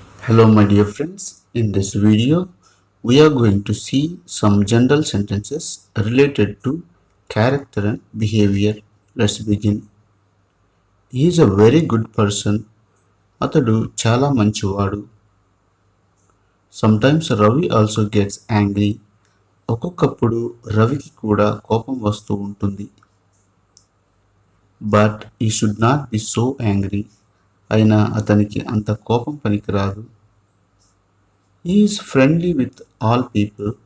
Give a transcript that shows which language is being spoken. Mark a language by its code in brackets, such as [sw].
[en] Hello my dear friends, in this video we are going to see some general sentences related to character and behavior. Let's begin. He is a very good person. [te] అతడు చాలా మంచివాడు. [en] Sometimes Ravi also gets angry. [te] ఒక్కొక్కప్పుడు రవికి కూడా కోపం వస్తూ ఉంటుంది. [en] But he should not be so angry. [te] అయినా అతనికి అంత కోపం పనికిరాదు. [en] He is friendly with all people.